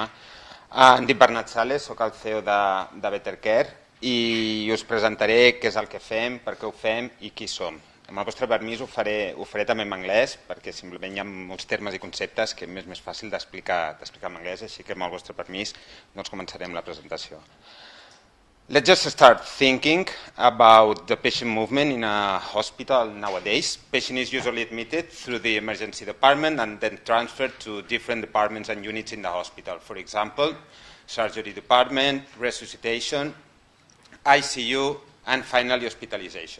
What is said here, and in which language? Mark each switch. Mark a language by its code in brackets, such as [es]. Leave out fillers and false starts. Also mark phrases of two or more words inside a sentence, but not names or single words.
[ca] Em dic Bernat Sales, soc el CEO de Better Care i us presentaré què és el que fem, per què ho fem i qui som. Amb el vostre permís ho faré també en anglès perquè simplement hi ha molts termes i conceptes que m'és més fàcil d'explicar en anglès, així que amb el vostre permís doncs començarem la presentació. [en] Let's just start thinking about the patient movement in a hospital nowadays. Patient is usually admitted through the emergency department and then transferred to different departments and units in the hospital. For example, surgery department, resuscitation, ICU, and finally hospitalization.